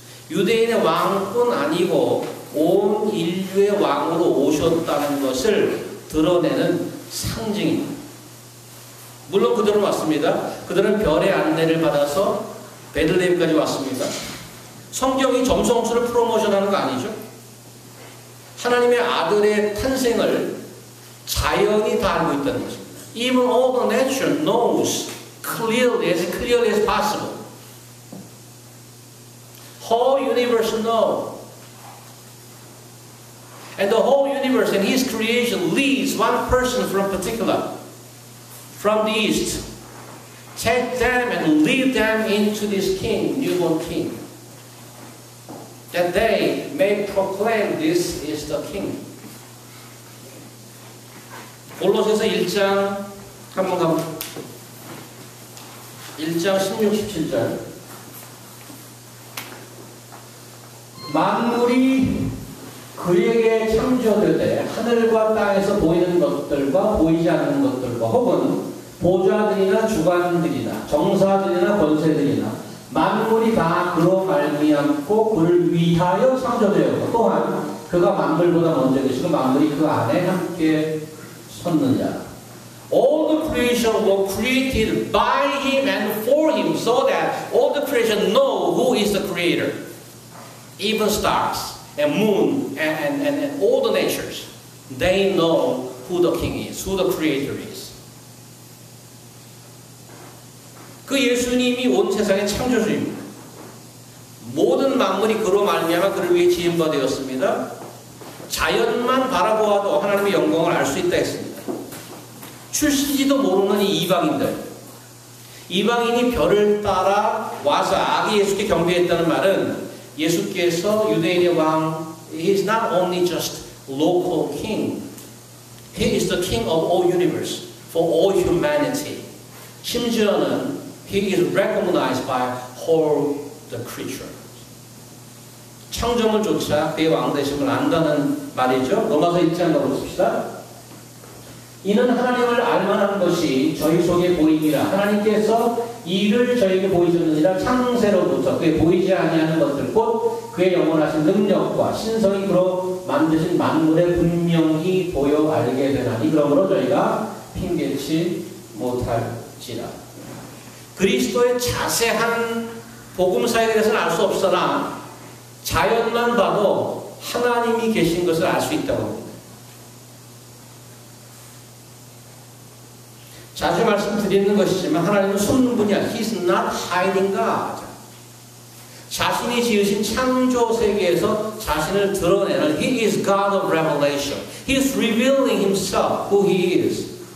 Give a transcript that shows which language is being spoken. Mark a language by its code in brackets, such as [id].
[ko] 유대인의 왕뿐 아니고 온 인류의 왕으로 오셨다는 것을 드러내는 상징입니다. 물론 그들은 왔습니다. 그들은 별의 안내를 받아서 베들레헴까지 왔습니다. 성경이 점성술을 프로모션하는 거 아니죠? 하나님의 아들의 탄생을 자연이 다 알고 있다는 것입니다. [en] Even all the nature knows clearly as possible. Whole universe knows. And the whole universe and His creation leads one person from particular, from the east. Take them and lead them into this king, newborn king. That they may proclaim this is the king. [ko] 골로새서 1장 한번 가보죠. 1장 16, 17절. 만물이 그에게 창조되되 하늘과 땅에서 보이는 것들과 보이지 않는 것들과 혹은 보좌들이나 주관들이나 정사들이나 권세들이나 만물이 다 그로 말미암고 그를 위하여 창조되었고 또한 그가 만물보다 먼저 계시고 만물이 그 안에 함께 섰느냐. [en] All the creation were created by Him and for Him so that all the creation know who is the creator. Even stars and moon and all the natures, they know who the king is, who the creator is. [ko] 그 예수님이 온 세상의 창조주입니다. 모든 만물이 그로 말미암아 그를 위해 지은 바 되었습니다. 자연만 바라보아도 하나님의 영광을 알 수 있다 했습니다. 출신지도 모르는 이 이방인들, 이방인이 별을 따라 와서 아기 예수께 경배했다는 말은 예수께서 유대인의 왕, [en] He is not only just local king, He is the king of all universe, for all humanity. [ko] 심지어는 [en] He is recognized by all the creatures. [ko] 창조물조차 그의 왕되심을 안다는 말이죠. 로마서 1장 가보십시다. 이는 하나님을 알만한 것이 저희 속에 보이니라. 하나님께서 이를 저에게 보이셨느니라. 창세로부터 그의 보이지 아니하는 것들 곧 그의 영원하신 능력과 신성이 그로 만드신 만물에 분명히 보여 알게 되나니 그러므로 저희가 핑계치 못할지라. 그리스도의 자세한 복음사에 대해서는 알 수 없으나 자연만 봐도 하나님이 계신 것을 알 수 있다고 합니다. 자주 말씀드리는 것이지만 하나님은 숨는 분이 아니라 [en] He's not hiding God. [ko] 자신이 지으신 창조 세계에서 자신을 드러내는 [en] He is God of revelation. He is revealing Himself, who He is.